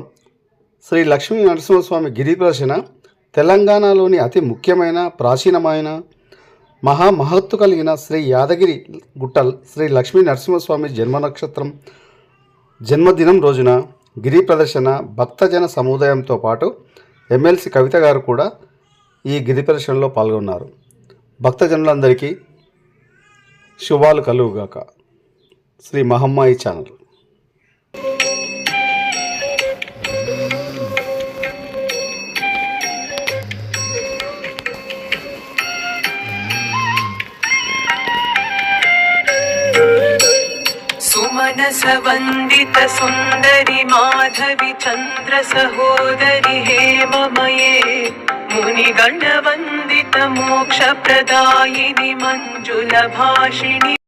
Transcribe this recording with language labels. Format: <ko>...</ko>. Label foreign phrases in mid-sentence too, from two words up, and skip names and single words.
<te>శ్రీ లక్ష్మీ నరసింహస్వామి గిరి ప్రదర్శన తెలంగాణలోని అతి ముఖ్యమైన, ప్రాచీనమైన, మహామహత్తు కలిగిన శ్రీ యాదగిరి గుట్టల్ శ్రీ లక్ష్మీ నరసింహస్వామి జన్మదినం రోజున గిరి ప్రదర్శన భక్తజన సముదాయంతో పాటు ఎమ్మెల్సీ కవిత గారు కూడా ఈ గిరి ప్రదర్శనలో పాల్గొన్నారు. భక్తజనులందరికీ శుభాలు కలుగుగాక. శ్రీ మహమ్మాయి ఛానల్.</te> <sa>सुमनस वंदित सुंदरी माधवी चंद्र सहोदरी हेममये मुनिगण वंदित मोक्ष प्रदायिनी मंजुल भाषिणी</sa>